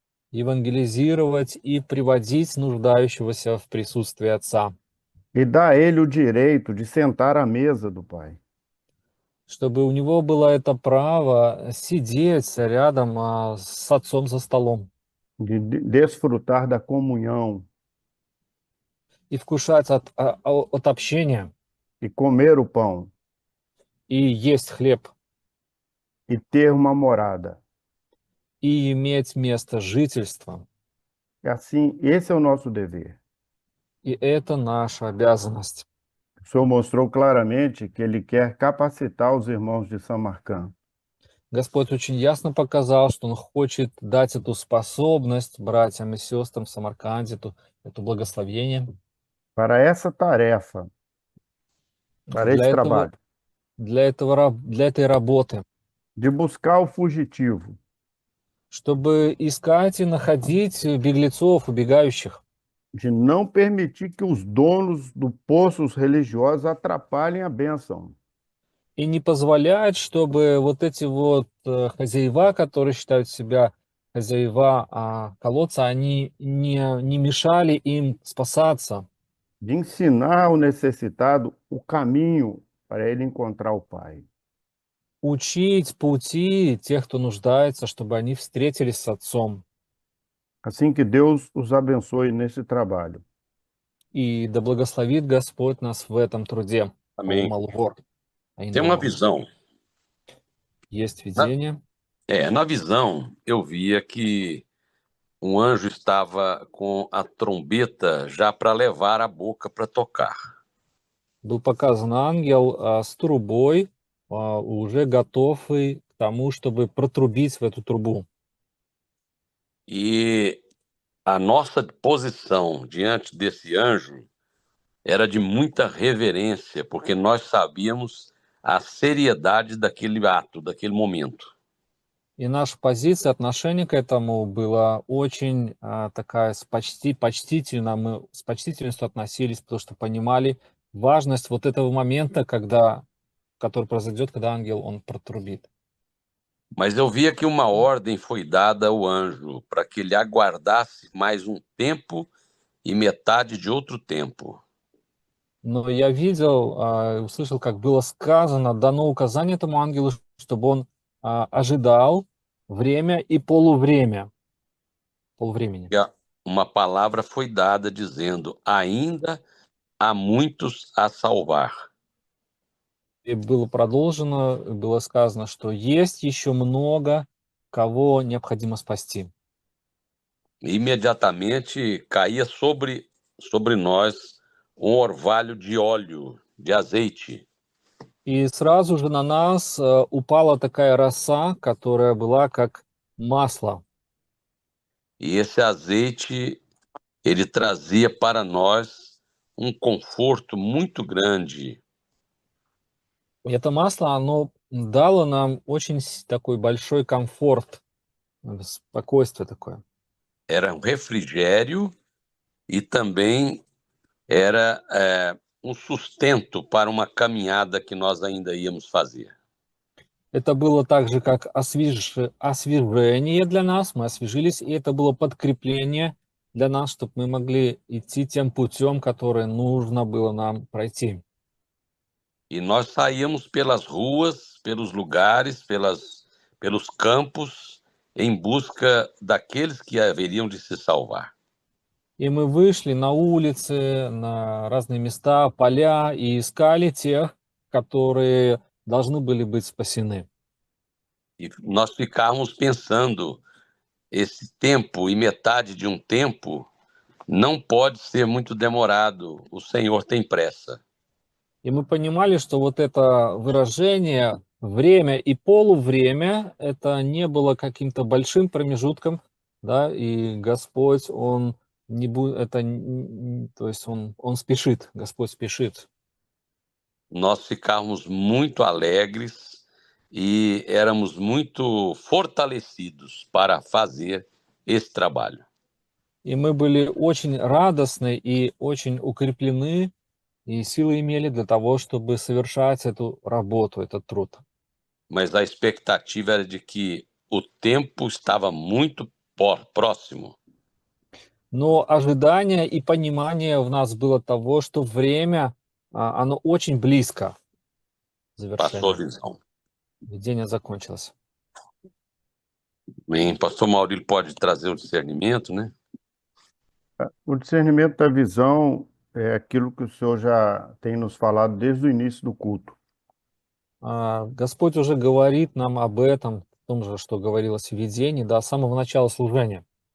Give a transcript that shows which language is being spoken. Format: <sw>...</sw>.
<ru>евангелизировать и приводить нуждающегося в присутствие Отца,</ru> <pt>E dar a ele o direito de sentar à mesa do Pai.</pt> <ru>чтобы у него было это право сидеть рядом с Отцом за столом</ru> <pt>De desfrutar da comunhão</pt> <ru>и вкушать от общения</ru> <pt>e comer o pão</pt> <ru>и есть хлеб</ru> <pt>e ter uma morada.</pt> <ru>и иметь место жительства.</ru> <pt>E assim, esse é o nosso dever.</pt> <ru>И это наша обязанность.</ru> <pt>O Senhor mostrou claramente que Ele quer capacitar os irmãos de Samarcã</pt> <ru>Господь очень ясно показал, что Он хочет дать эту способность братьям и сестрам в Самарканде, это благословение</ru> <pt>para essa tarefa, para esse trabalho,</pt> <ru>для этой работы,</ru> <pt>de buscar o fugitivo,</pt> <ru>чтобы искать и находить беглецов, убегающих,</ru> <pt>de não permitir que os donos do poços religiosos atrapalhem a bênção.</pt> <ru>и не позволять, чтобы вот эти вот хозяева, которые считают себя хозяева колодца, они не мешали им спасаться,</ru> <pt>De ensinar ao necessitado o caminho para ele encontrar o Pai.</pt> <ru>учить пути тех, кто нуждается, чтобы они встретились с Отцом.</ru> <pt>Assim que Deus os abençoe nesse trabalho.</pt> <ru>И да благословит Господь нас в этом труде.</ru> <pt>Amém. Tem uma visão.</pt> <ru>Есть видение.</ru> <pt>Na visão, eu via que um anjo estava com a trombeta já para levar a boca para tocar.</pt> <ru>Был показан ангел с трубой, уже готовый к тому, чтобы протрубить в эту трубу.</ru> <pt>E a nossa posição diante desse anjo era de muita reverência, porque nós sabíamos a seriedade daquele ato, daquele momento.</pt> <ru>И наша позиция, отношение к этому было очень такая почтительно. Мы с почтительностью относились, потому что понимали важность вот этого момента, который произойдет, когда ангел, он протрубит.</ru> <pt>Mas eu via que uma ordem foi dada ao anjo para que ele aguardasse mais um tempo e metade de outro tempo.</pt> <ru>Но я видел, услышал, как было сказано, дано указание этому ангелу, чтобы он ожидал время и полувремя, полвремени.</ru> <pt>E uma palavra foi dada dizendo: ainda há muitos a salvar.</pt> <ru>И было продолжено, было сказано, что есть еще много, кого необходимо спасти.</ru> <pt>Imediatamente caía sobre nós um orvalho de óleo, de azeite.</pt> <ru>И сразу же на нас упала такая роса, которая была как масло.</ru> <pt>E esse azeite, ele trazia para nós um conforto muito grande.</pt> <ru>И это масло, оно дало нам очень такой большой комфорт, спокойствие такое.</ru> <pt>Era um refrigério e também era um sustento para uma caminhada que nós ainda íamos fazer.</pt> <ru>Это было также как освежение для нас, мы освежились, и это было подкрепление для нас, чтобы мы могли идти тем путем, который нужно было нам пройти.</ru> <pt>E nós saíamos pelas ruas, pelos lugares, pelos campos, em busca daqueles que haveriam de se salvar.</pt> <ru>И мы вышли на улицы, на разные места, поля, и искали тех, которые должны были быть спасены.</ru> <pt>E nós ficávamos pensando, esse tempo e metade de um tempo não pode ser muito demorado, o Senhor tem pressa.</pt> <ru>И мы понимали, что вот это выражение время и полувремя, это не было каким-то большим промежутком, да, и Господь, Он не будет, это, то есть Он спешит, Господь спешит.</ru> <pt>Nós ficávamos muito alegres e éramos muito fortalecidos para fazer esse trabalho.</pt> <ru>И мы были очень радостны и очень укреплены, и силы имели для того, чтобы совершать эту работу, этот труд.</ru> <pt>Mas a expectativa era de que o tempo estava muito próximo.</pt> <ru>Но ожидание и понимание в нас было того, что время, оно очень близко к</ru> <pt>Passou a</pt> <ru>завершению.</ru> <pt>visão.</pt> <ru>Видение закончилось.</ru> <pt>Bem, pastor Maurílio pode trazer o discernimento, né? O discernimento da visão é aquilo que o senhor já tem nos falado desde o início do culto.</pt> <ru>Господь уже говорит нам об этом, в том же, что говорилось в видении, да, с самого начала служения.</ru>